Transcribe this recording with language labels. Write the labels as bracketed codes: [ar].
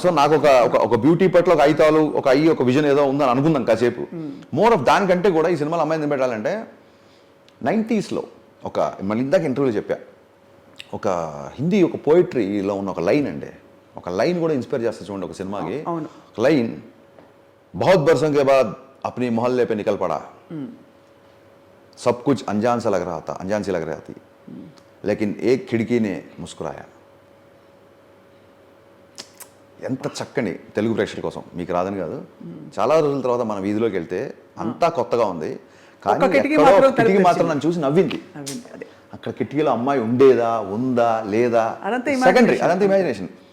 [te] So నాకు ఒక beauty పట్ల ఒక ఐతాలు ఒక విజన్ ఏదో ఉందని అనుకుందాం కాసేపు. మోర్ ఆఫ్ దానికంటే కూడా ఈ సినిమాలో అమ్మాయిని పెట్టాలంటే 90s ఒక మళ్ళీ ఇందాక ఇంటర్వ్యూలో చెప్పా, ఒక హిందీ ఒక పోయిటరీలో ఉన్న ఒక లైన్ అండి, ఒక లైన్ కూడా ఇన్స్పైర్ చేస్తుంది చూడండి ఒక సినిమాకి. [hi] లైన్, बहुत बरसों के बाद अपनी मोहल्ले पे निकल पड़ा, सब कुछ अनजान सा लग रहा था, अनजान सी लग रही थी, लेकिन एक खिड़की ने मुस्कुराया. [te] ఎంత చక్కని తెలుగు ప్రేక్షకుల కోసం, మీకు రాదని కాదు, చాలా రోజుల తర్వాత మన వీధిలోకి వెళ్తే అంతా కొత్తగా ఉంది, కానీ కిటికీ మాత్రం నన్ను చూసి నవ్వింది. అక్కడ కిటికీలో అమ్మాయి ఉండేదా, ఉందా, లేదా, సెకండరీ, అదంతా ఇమాజినేషన్.